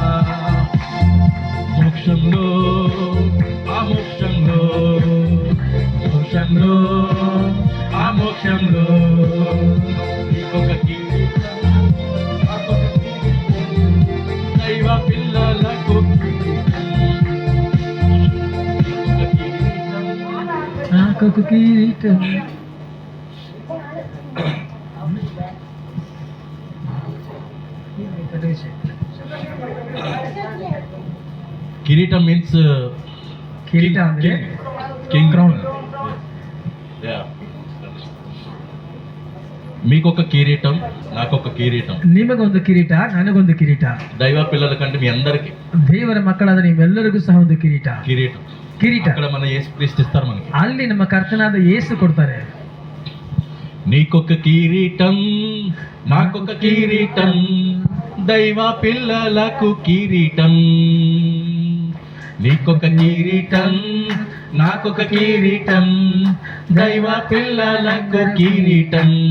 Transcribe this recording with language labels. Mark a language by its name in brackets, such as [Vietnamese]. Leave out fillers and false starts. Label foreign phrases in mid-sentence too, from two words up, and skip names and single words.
[Telugu] మోక్షంలో, ఆ మోక్షంలో, మోక్షంలో, ఆ మోక్షంలో నీకొక కిరీటం, నాకొక కిరీటం, దైవ పిల్లలకు కిరీటం, నీకొక కిరీటం. నాకొక కిరీటం. కిరీటం మీన్స్ [Kannada] ಕಿರೀಟ ಅಂದ್ರೆ [Telugu] కింగ్ Crown. మీకొక కిరీటం, నాకొక కిరీటం. [Kannada] ನಿಮಗೊಂದು ಕಿರೀಟ, ನನಗೊಂದು ಕಿರೀಟ. [Telugu] దైవ పిల్లల కంటే మీ అందరికి [Kannada] ದೇವರ ಮಕ್ಕಳಾದ ನಿಮ್ಮೆಲ್ಲರಿಗೂ ಸಹ ಒಂದು ಕಿರೀಟ. ಕಿರೀಟ [Telugu] అక్కడ మన యేసుక్రీస్తు ఇస్తారు మనకి. [Kannada] ಅಲ್ಲಿ ನಮ್ಮ ಕರ್ತನಾದ ಯೇಸು ಕೊಡ್ತಾರೆ. [Telugu] నీకొక కిరీటం, నాకొక కిరీటం, దైవ పిల్లలకు కిరీటం. నీకొక కిరీటం, నాకొక కిరీటం, దైవ పిల్లలకు కిరీటం.